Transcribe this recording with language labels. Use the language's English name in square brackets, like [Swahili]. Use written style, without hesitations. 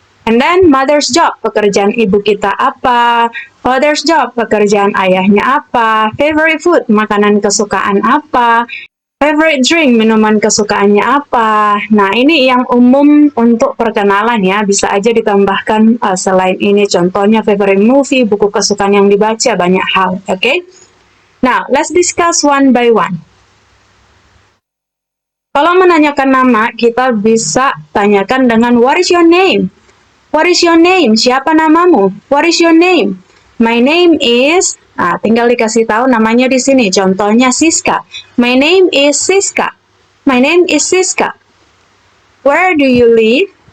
[English] And then mother's job, [Indonesian] pekerjaan ibu kita apa? [English] Father's job, [Indonesian] pekerjaan ayahnya apa? [English] Favorite food, [Indonesian] makanan kesukaan apa? [English] Favorite drink, [Indonesian] minuman kesukaannya apa? Nah, ini yang umum untuk perkenalan ya. Bisa aja ditambahkan selain ini. Contohnya favorite movie, buku kesukaan yang dibaca, banyak hal. Oke? Okay? [English] Now, let's discuss one by one. [Indonesian] Kalau menanyakan nama, kita bisa tanyakan dengan [English] what is your name? What is your name? [Indonesian] Siapa namamu? [English] What is your name? My name is... [Indonesian] Nah, tinggal dikasih tahu namanya di sini. Contohnya Siska. [English] My name is Siska. My name is Siska. Where do you live?